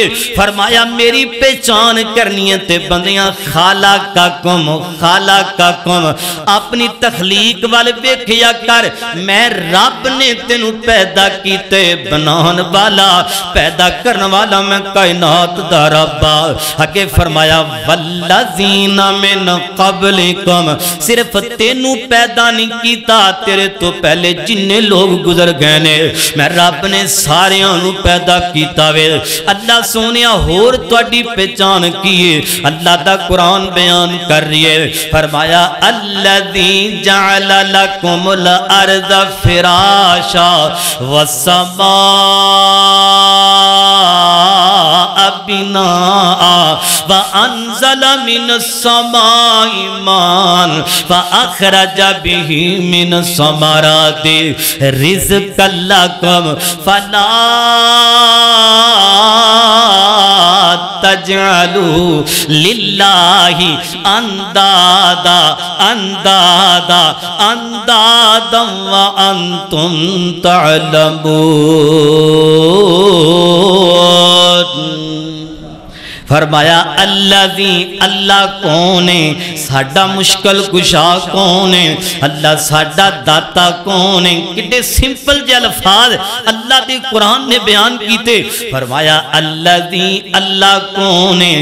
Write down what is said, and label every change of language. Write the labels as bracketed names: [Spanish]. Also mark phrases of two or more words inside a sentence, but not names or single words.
[Punjabi] فرمایا میری پہچان کرنی ہے تے بندیاں خلقکم اپنی تخلیق وال ویکھیا کر. میں رب نے تینوں پیدا کیتے، بنانے والا پیدا کرنے والا میں کائنات دا رب. اگے فرمایا [Arabic] والذين من قبلكم, [Punjabi] صرف تینوں پیدا نہیں کیتا، تیرے توں پہلے جنے لوک گزر گئے نے میں رب نے ساریاں نوں پیدا کیتا وے. اللہ سونیا ہور تہاڈی پہچان کی ہے? اللہ دا قرآن بیان کر رہی ہے. [Arabic] फरमाया الذي جعل لكم الأرض فراشا والسماء وأنزل من السماء ماء وأخرج به من الثمرات رزقا لكم فلا تجعلوا لله أندادا وأنتم تعلمون. [Punjabi] فرمایا الذی، اللہ کون ہے? ساڈا مشکل کشا کون ہے? اللہ ساڈا داتا کون ہے? کتنے سمپل جے الفاظ اللہ دے قرآن نے بیان کیتے. فرمایا الذی، اللہ کون ہے?